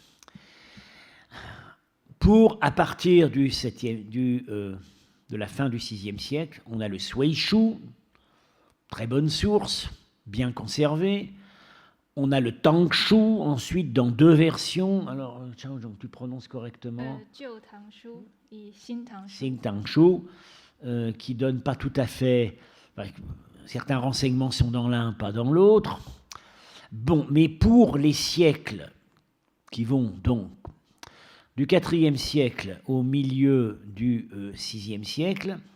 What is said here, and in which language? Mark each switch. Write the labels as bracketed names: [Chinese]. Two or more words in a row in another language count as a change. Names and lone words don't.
[French] À partir de la fin du VIe siècle, on a le Shueishu, très bonne source, bien conservée. On a le Tangshu, ensuite dans 2 versions. Alors, Chao Zhong, tu prononces correctement. [Chinese] 旧唐书 et 新唐书 [French] Xing Tangshu, qui donne pas tout à fait. Certains renseignements sont dans l'un, pas dans l'autre. Bon, mais pour les siècles qui vont donc du IVe siècle au milieu du VIe siècle,